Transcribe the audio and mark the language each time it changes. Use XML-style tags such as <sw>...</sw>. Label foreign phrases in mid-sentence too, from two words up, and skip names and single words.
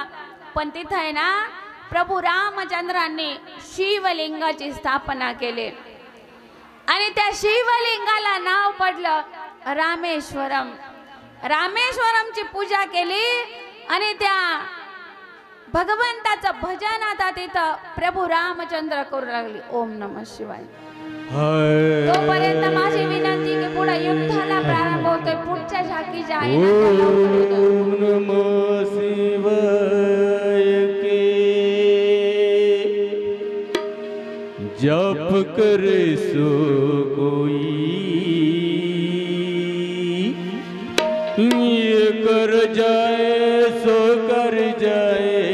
<mr>पण तिथे आहे ना प्रभू रामचंद्रांनी शिवलिंगाची स्थापना केली आणि त्या शिवलिंगाला नाव पडलं रामेश्वरम. रामेश्वरमची पूजा केली आणि त्या भगवंताचं भजन आता तिथं प्रभू रामचंद्र करू लागले.</mr> <sa>ओम नमः शिवाय.</sa> <mr>तोपर्यंत माझी विनंती की पुढे युद्धाला प्रारंभ होतोय. पुढच्या झाकीच्या आहे ना</mr> <sa>ओम नमः शिवाय</sa> <hi>के जप करे सो कोई, ये कर जाए सो कर जाए,</hi>